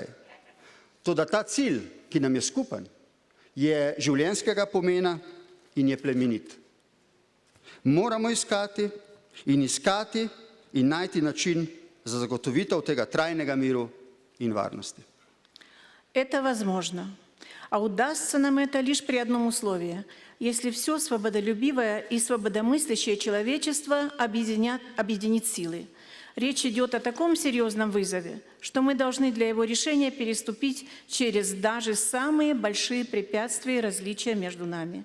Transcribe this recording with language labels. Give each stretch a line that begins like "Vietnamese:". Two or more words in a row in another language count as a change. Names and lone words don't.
Slovenian: Toda ta cilj, ki nam je skupen, je življenjskega pomena in je plemenit. Moramo iskati in najti način za zagotovitev tega trajnega miru in varnosti.
Russian: Это возможно. А удастся нам это лишь при одном условии, если все свободолюбивое и свободомыслящее человечество объединит силы. Речь идет о таком серьезном вызове, что мы должны для его решения переступить через даже самые большие препятствия и различия между нами.